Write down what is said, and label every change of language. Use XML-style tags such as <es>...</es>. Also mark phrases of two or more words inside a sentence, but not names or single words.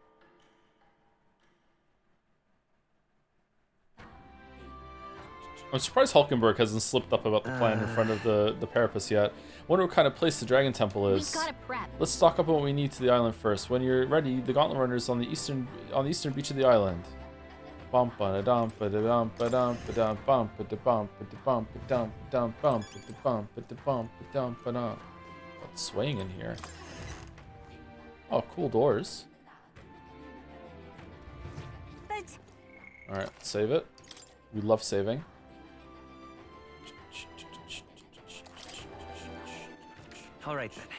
<en>I'm surprised Hulkenberg hasn't slipped up about the plan in front of the Parapus yet. Wonder what kind of place the Dragon Temple is. Let's stock up on what we need to the island first. When you're ready, the Gauntlet Runners on the eastern beach of the island. Bump ba dum ba dum ba dum ba dum bump ba bump ba bump ba dum dum bump ba bump ba bump ba dum ba dum. What's swaying in here? Oh, cool doors. All right, save it. We love saving. All right then.</en>